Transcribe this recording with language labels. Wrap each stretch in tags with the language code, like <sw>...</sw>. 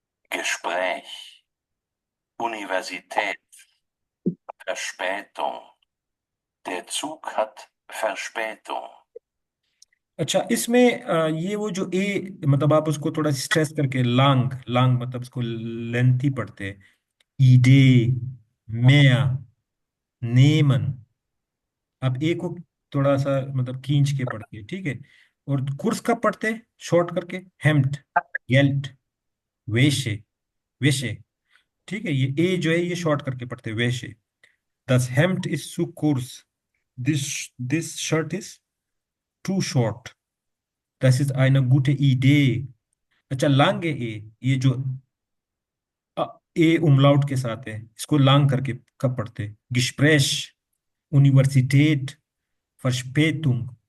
<de>Gespräch, Universität, Verspätung. Der Zug hat Verspätung.</de> <hi>अच्छा, इसमें ये वो जो ए, मतलब आप उसको थोड़ा स्ट्रेस करके लांग लांग, मतलब उसको लेंथी पढ़ते हैं। ईडे, मेया, नेमन, आप ए को थोड़ा सा मतलब खींच के पढ़ते हैं, ठीक है। और कुर्स का पढ़ते हैं शॉर्ट करके, हेम्ट, गेल्ट, वेशे, वेशे, ठीक है। ये ए जो है ये शॉर्ट करके पढ़ते हैं, वेशे।</hi> <de>Das Hemd ist zu kurz.</de> <en>This shirt is too short.</en> <de>Das ist eine gute Idee.</de> <hi>अच्छा, लांग है ए, ये जो ए उमलाउट के साथ है, इसको लांग करके कब पढ़ते? गिस्प्रेश,</hi> <de>Universität, Verspätung।</de>